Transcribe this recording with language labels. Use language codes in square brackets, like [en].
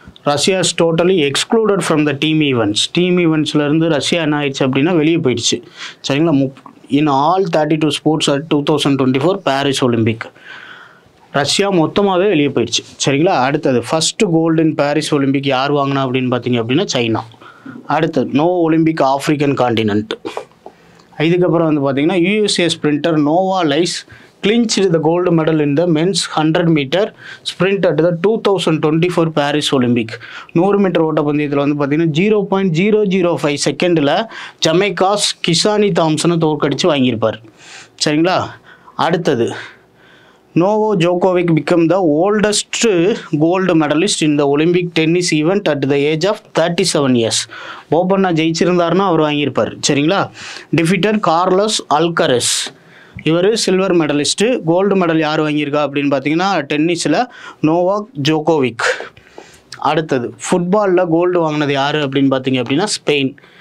[en] Russia is totally excluded from the team events. [ta] Team ஈவெண்ட்ஸ்லேருந்து Russia என்ன ஆயிடுச்சு அப்படின்னா வெளியே போயிடுச்சு. சரிங்களா, [en] in all 32 sports at 2024 Paris Olympic [ta] Russia மொத்தமாகவே வெளியே போயிடுச்சு. சரிங்களா, அடுத்தது, [en] first gold in Paris Olympic [ta] யார் வாங்கினா அப்படின்னு பார்த்தீங்க அப்படின்னா சைனா. அடுத்தது, [en] No Olympic African continent. [ta] இதுக்கப்புறம் வந்து பார்த்தீங்கன்னா [en] USA sprinter Noah Lyles clinched the gold medal in the men's 100-meter sprint at the 2024 Paris Olympic. [ta] 100 metre ஓட்டப்பந்தயத்தில் வந்து பார்த்தீங்கன்னா 0.005 செகண்டில் ஜமைக்காஸ் கிசானி தாம்சனை தோற்கடித்து வாங்கியிருப்பார். சரிங்களா, அடுத்தது, [en] Novak Djokovic become the oldest gold medalist in the Olympic tennis event at the age of 37 years. [ta] ஓப்பனாக ஜெயிச்சிருந்தாருன்னா அவர் வாங்கியிருப்பார். சரிங்களா, [en] Defeated Carlos Alcaraz. [ta] இவர் silver medallist. Gold medal யார் வாங்கியிருக்கா அப்படின்னு பார்த்தீங்கன்னா டென்னிஸில் நோவாக் ஜோகோவிக். அடுத்தது, ஃபுட்பாலில் கோல்டு வாங்கினது யார் அப்படின்னு பார்த்தீங்க அப்படின்னா ஸ்பெயின்.